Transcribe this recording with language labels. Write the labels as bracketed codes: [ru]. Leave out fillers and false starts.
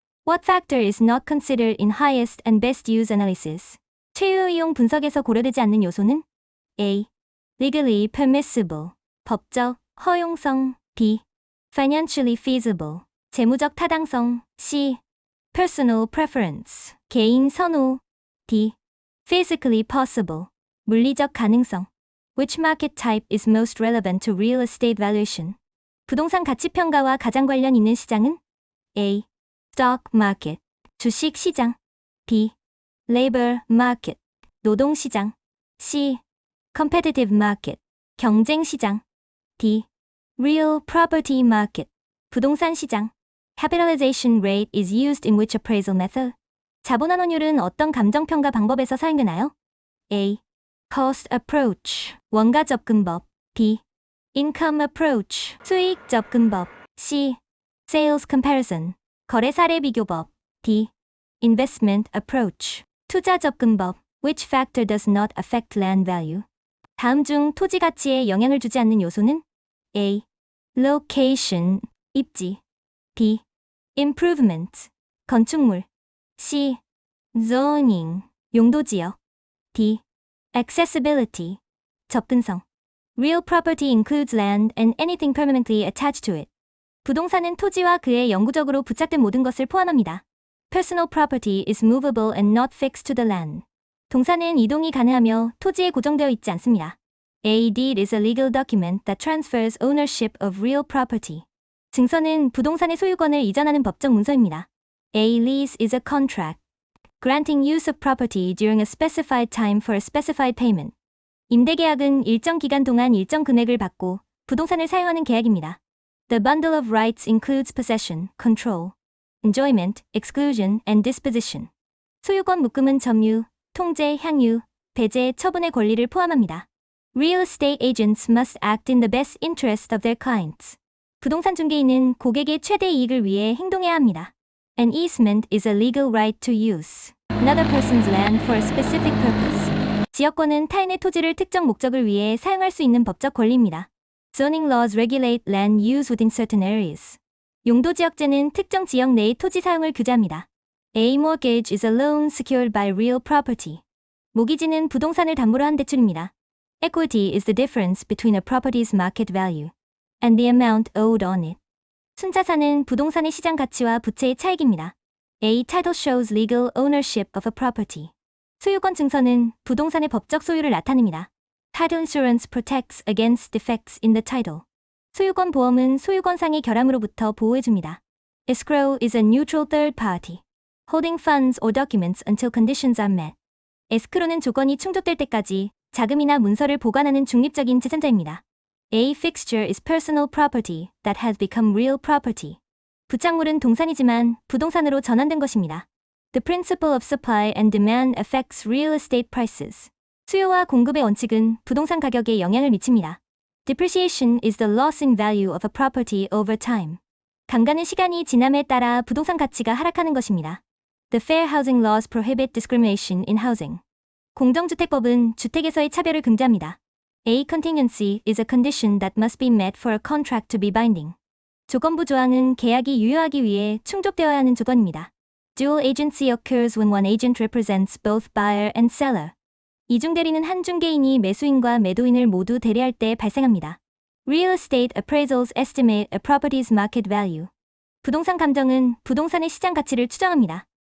[en] What factor is not considered in highest and best use analysis? [ko] 최유 이용 분석에서 고려되지 않는 요소는 A. [en] Legally permissible. [ko] 법적, 허용성. [en] B. Financially feasible. [ko] 재무적 타당성. [en] C. Personal preference. [ko] 개인 선호. [en] D. Physically possible. [ko] 물리적 가능성. [en] Which market type is most relevant to real estate valuation? [ko] 부동산 가치 평가와 가장 관련 있는 시장은 A. [en] Stock market. [ko] 주식 시장. [en] B. Labor market. [ko] 노동 시장. [en] C. Competitive market. [ko] 경쟁 시장. [en] D. Real property market. [ko] 부동산 시장. [en] Capitalization rate is used in which appraisal method? [ko] 자본환원율은 어떤 감정평가 방법에서 사용되나요? [en] A. Cost approach. [ko] 원가 접근법. [en] B. Income approach. [ko] 수익 접근법. [en] C. Sales comparison. [ko] 거래 사례 비교법. [en] D. Investment approach. [ko] 투자 접근법. [en] Which factor does not affect land value? [ko] 다음 중 토지 가치에 영향을 주지 않는 요소는 A. [en] Location. [ko] 입지. [en] B. Improvement. [ko] 건축물. [en] C. Zoning. [ko] 용도지역. [en] D. Accessibility. [ko] 접근성. [en] Real property includes land and anything permanently attached to it. [ko] 부동산은 토지와 그에 영구적으로 부착된 모든 것을 포함합니다. [en] Personal property is movable and not fixed to the land. [ko] 동사는 이동이 가능하며 토지에 고정되어 있지 않습니다. [en] A deed is a legal document that transfers ownership of real property. [ko] 증서는 부동산의 소유권을 이전하는 법적 문서입니다. [en] A lease is a contract granting use of property during a specified time for a specified payment. [ko] 임대계약은 일정 기간 동안 일정 금액을 받고 부동산을 사용하는 계약입니다. [en] The bundle of rights includes possession, control, enjoyment, exclusion, and disposition. [ko] 소유권 묶음은 점유, 통제, 향유, 배제, 처분의 권리를 포함합니다. [en] Real estate agents must act in the best interest of their clients. [ko] 부동산 중개인은 고객의 최대 이익을 위해 행동해야 합니다. [en] An easement is a legal right to use another person's land for a specific purpose. [ko] 지역권은 타인의 토지를 특정 목적을 위해 사용할 수 있는 법적 권리입니다. [en] Zoning laws regulate land use within certain areas. [ko] 용도지역제는 특정 지역 내의 토지 사용을 규제합니다. [en] A mortgage is a loan secured by real property. [ko] 모기지는 부동산을 담보로 한 대출입니다. [en] Equity is the difference between a property's market value and the amount owed on it. [ko] 순자산은 부동산의 시장 가치와 부채의 차익입니다. [en] A title shows legal ownership of a property. [ko] 소유권 증서는 부동산의 법적 소유를 나타냅니다. [en] Title insurance protects against defects in the title. [ko] 소유권 보험은 소유권상의 결함으로부터 보호해줍니다. [en] Escrow is a neutral third party, holding funds or documents until conditions are met. [ko] 에스크로는 조건이 충족될 때까지 자금이나 문서를 보관하는 중립적인 제산자입니다. [en] A fixture is personal property that has become real property. [ko] 부착물은 동산이지만 부동산으로 전환된 것입니다. [en] The principle of supply and demand affects real estate prices. [ko] 수요와 공급의 원칙은 부동산 가격에 영향을 미칩니다. [en] Depreciation is the loss in value of a property over time. [ko] 감가는 시간이 지남에 따라 부동산 가치가 하락하는 것입니다. [en] The Fair Housing Laws prohibit discrimination in housing. [ko] 공정주택법은 주택에서의 차별을 금지합니다. [en] A contingency is a condition that must be met for a contract to be binding. [ko] 조건부 조항은 계약이 유효하기 위해 충족되어야 하는 조건입니다. [en] Dual agency occurs when one agent represents both buyer and seller. [ko] 이중 대리는 한 중개인이 매수인과 매도인을 모두 대리할 때 발생합니다. [en] Real estate appraisals estimate a property's market value. [ko] 부동산 감정은 부동산의 시장 가치를 추정합니다.